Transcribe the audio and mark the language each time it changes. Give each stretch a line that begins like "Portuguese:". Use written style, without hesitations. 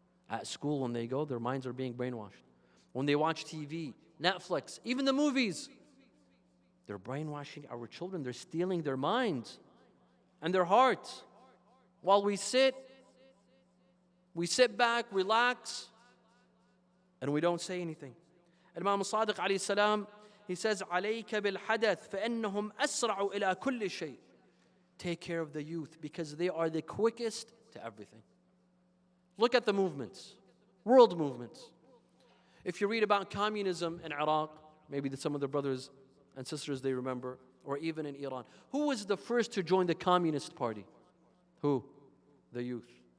English: At school, when they go, their minds are being brainwashed. When they watch TV, Netflix, even the movies, they're brainwashing our children. They're stealing their minds and their hearts. While we sit back, relax, and we don't say anything.
Arabic: Imam al-Sadiq alayhi salam,
English: he says,
Arabic: عَلَيْكَ بِالْحَدَث فَإِنَّهُمْ أَسْرَعُ إِلَى كُلِّ شَيْءٍ.
English: Take care of the youth because they are the quickest to everything. Look at the movements, world movements. If you read about communism in Iraq, maybe some of the brothers and sisters they remember, or even in Iran. Who was the first to join the Communist Party? Who? The youth.